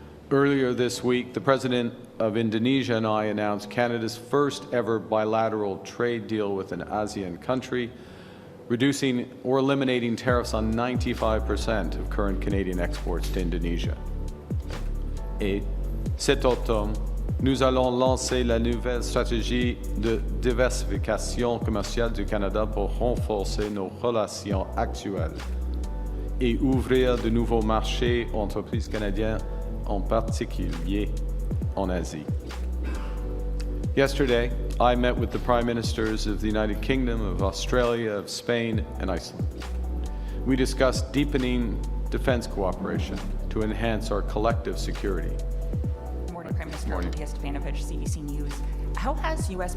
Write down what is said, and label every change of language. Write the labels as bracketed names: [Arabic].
[English] Earlier this week, the President of Indonesia and I announced Canada's first ever bilateral trade deal with an ASEAN country, reducing or eliminating tariffs on 95% of current Canadian exports to Indonesia. [French] Et cet automne, nous allons lancer la nouvelle stratégie de diversification commerciale du Canada pour renforcer nos relations actuelles et ouvrir de nouveaux marchés aux entreprises canadiennes, en particulier en Asie. [English] Yesterday, I met with the Prime Ministers of the United Kingdom, of Australia, of Spain, and Iceland. We discussed deepening defense cooperation to enhance our collective security. Good morning, Prime Minister. Morning. Lydia Stefanovich, CBC News. How has U.S.